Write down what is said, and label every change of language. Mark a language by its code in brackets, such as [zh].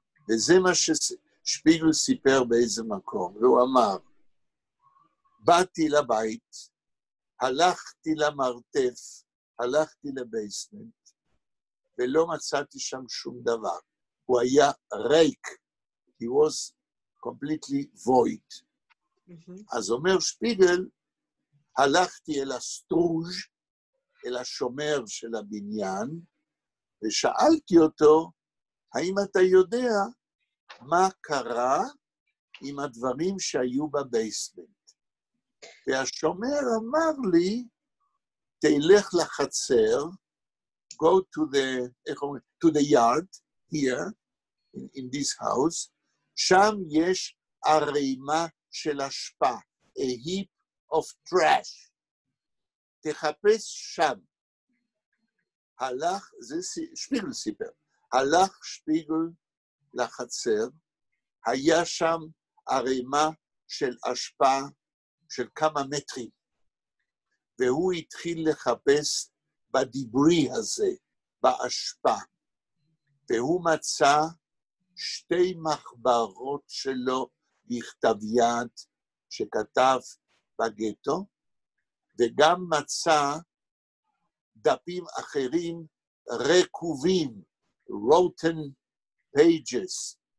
[he] וזה מה ששפיגל סיפר באיזה מקום, והוא אמר, באתי לבית, הלכתי למרתף, הלכתי לבייסמנט, ולא מצאתי שם שום דבר. הוא היה ריק, [en] he was completely void. [he] אז אומר שפיגל, הלכתי אל הסטרוז', אל השומר של הבניין, ושאלתי אותו, האם אתה יודע מה קרה עם הדברים שהיו בבייסמנט? והשומר אמר לי, תלך לחצר, [en] go to the yard here, in this house, [he] שם יש ערימה של אשפה, [en] a heap of trash. [he] תחפש שם. הלך, זה שפיגל סיפר, הלך שפיגל לחצר, היה שם ערימה של אשפה של כמה מטרים, והוא התחיל לחפש בדיברי הזה, באשפה, והוא מצא 2 מחברות שלו בכתב יד שכתב בגטו, וגם מצא דפים אחרים רקובים, [en] rotten pages.